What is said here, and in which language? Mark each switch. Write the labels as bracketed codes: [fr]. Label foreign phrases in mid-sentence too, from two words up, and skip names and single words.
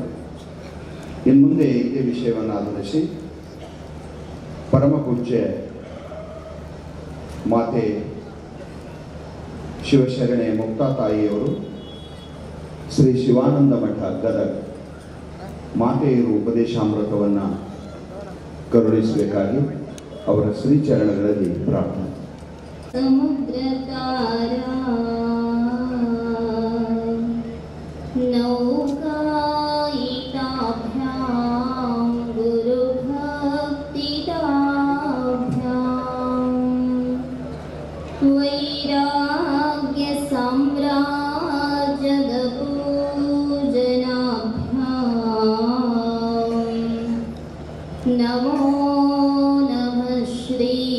[kn] ಇನ್ನು ಮುಂದೆ ಇದೇ ವಿಷಯವನ್ನು ಆಧರಿಸಿ ಪರಮಪೂಜ್ಯ ಮಾತೆ ಶಿವಶರಣೆ ಮುಕ್ತಾ ತಾಯಿಯವರು ಶ್ರೀ ಶಿವಾನಂದ ಮಠ ಗದಗ ಮಾತೆಯರು ಉಪದೇಶಾಮೃತವನ್ನು ಕರುಣಿಸಬೇಕಾಗಿ ಅವರ ಶ್ರೀಚರಣಗಳಲ್ಲಿ ಪ್ರಾರ್ಥನೆ. [sa] समुद्र तारा नौकायिताभ्यां गुरुभक्तिदाभ्यां वैराग्यसाम्राज्यपूजनाभ्यां नमो नमः श्री